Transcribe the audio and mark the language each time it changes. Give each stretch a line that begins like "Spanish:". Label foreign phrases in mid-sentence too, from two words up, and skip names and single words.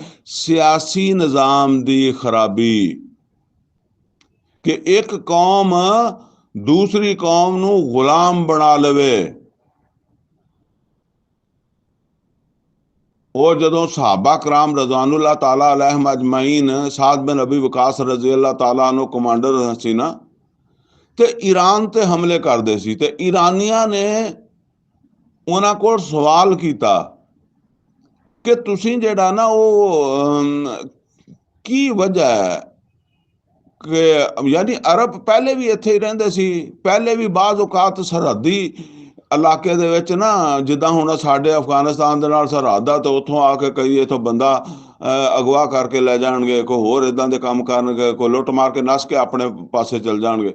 Punjabi: ਸਿਆਸੀ ਨਿਜ਼ਾਮ ਦੀ ਖਰਾਬੀ। ਕਿ ਇੱਕ ਕੌਮ ਦੂਸਰੀ ਕੌਮ ਨੂੰ ਗੁਲਾਮ ਬਣਾ ਲਵੇ। ਉਹ ਜਦੋਂ ਸਹਾਬਾ ਕਰਾਮ
Arabic: رضوان الله تعالى عليهم أجمعين,
Punjabi: साद बिन अबी वकास
Arabic: رضي الله تعالى
Punjabi: ਨੂੰ ਕਮਾਂਡਰ ਸੀ ਨਾ, ਤੇ ਈਰਾਨ ਤੇ ਹਮਲੇ ਕਰਦੇ ਸੀ, ਤੇ ਈਰਾਨੀਆਂ ਨੇ ਉਹਨਾਂ ਕੋਲ ਸਵਾਲ ਕੀਤਾ ਕਿ ਤੁਸੀਂ ਜਿਹੜਾ ਨਾ ਉਹ ਕੀ ਵਜ੍ਹਾ ਹੈ ਕਿ ਯਾਨੀ ਅਰਬ ਪਹਿਲੇ ਵੀ ਇੱਥੇ ਹੀ ਰਹਿੰਦੇ ਸੀ, ਪਹਿਲੇ ਵੀ ਬਾਜ਼ ਔਕਾਤ ਸਰਹੱਦੀ ਇਲਾਕੇ ਦੇ ਵਿੱਚ ਨਾ, ਜਿੱਦਾਂ ਹੁਣ ਸਾਡੇ ਅਫਗਾਨਿਸਤਾਨ ਦੇ ਨਾਲ ਸਰਹੱਦ ਆ, ਤੇ ਉੱਥੋਂ ਆ ਕੇ ਕਈ ਇੱਥੋਂ ਬੰਦਾ ਅਗਵਾ ਕਰਕੇ ਲੈ ਜਾਣਗੇ, ਕੋਈ ਹੋਰ ਇੱਦਾਂ ਦੇ ਕੰਮ ਕਰਨਗੇ, ਕੋਈ ਲੁੱਟ ਮਾਰ ਕੇ ਨੱਸ ਕੇ ਆਪਣੇ ਪਾਸੇ ਚਲ ਜਾਣਗੇ।